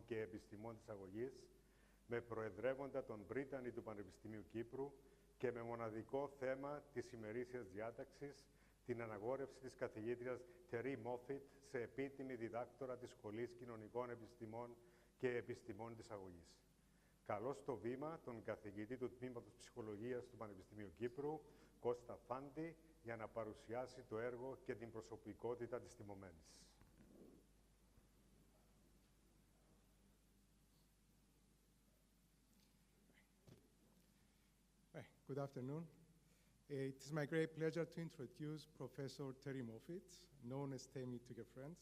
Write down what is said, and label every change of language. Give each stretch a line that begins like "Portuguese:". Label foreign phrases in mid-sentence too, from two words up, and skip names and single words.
Greek: και Επιστημών της Αγωγής με προεδρεύοντα τον πρίτανη του Πανεπιστημίου Κύπρου και με μοναδικό θέμα της ημερήσιας διάταξης την αναγόρευση της καθηγήτριας Terrie E Moffitt σε επίτιμη διδάκτορα της Σχολής Κοινωνικών Επιστημών και Επιστημών της Αγωγής. Καλώ στο βήμα τον καθηγητή του Τμήματος Ψυχολογίας του Πανεπιστημίου Κύπρου, Κώστα Φάντη, για να παρουσιάσει το έργο και την προσωπικότητα της τιμωμένης.
English: Good afternoon. It is my great pleasure to introduce Professor Terrie E Moffitt, known as Tammy to your friends.